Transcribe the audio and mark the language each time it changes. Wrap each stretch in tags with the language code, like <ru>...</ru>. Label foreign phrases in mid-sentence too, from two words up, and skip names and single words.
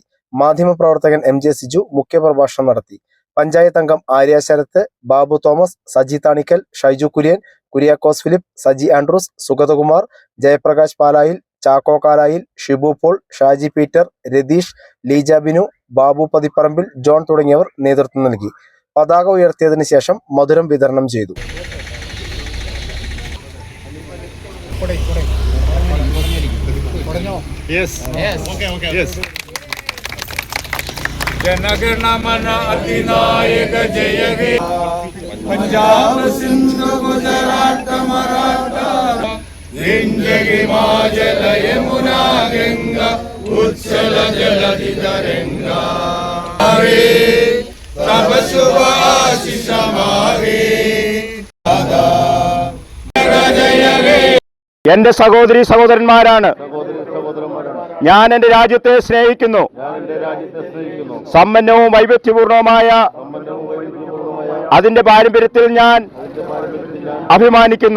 <ml>മാധ്യമപ്രവർത്തകൻ എം ജെ സിജു മുഖ്യപ്രഭാഷണം നടത്തി. പഞ്ചായത്ത് അംഗം ആര്യ ശരത്ത്, ബാബു തോമസ്, സജി താണിക്കൽ, ഷൈജു കുര്യൻ, കുര്യാക്കോസ് ഫിലിപ്പ്, സജി ആൻഡ്രൂസ്, സുഗതകുമാർ, ജയപ്രകാശ് പാലായിൽ, ചാക്കോ കാലായിൽ, ഷിബു പോൾ, ഷാജി പീറ്റർ, രതീഷ്, ലീജ ബിനു, ബാബു പതിപ്പറമ്പിൽ, ജോൺ തുടങ്ങിയവർ നേതൃത്വം നൽകി. പതാക ഉയർത്തിയതിനു ശേഷം മധുരം വിതരണം ചെയ്തു.</ml> <bn>জনগণমন অধিনায়ক জয় হে পঞ্জাব সিন্ধ গুজরাত মরাঠা বিন্ধ্য হিমাচল যমুনা গঙ্গা উচ্ছল জলধি তরঙ্গ তব শুভ আশিষ মাহে</bn> <ml>എന്റെ സഹോദരി സഹോദരന്മാരാണ്. ഞാൻ എന്റെ രാജ്യത്തെ സ്നേഹിക്കുന്നു. സമ്പന്നവും വൈവിധ്യപൂർണവുമായ അതിന്റെ പാരമ്പര്യത്തിൽ ഞാൻ അഭിമാനിക്കുന്നു.</ml>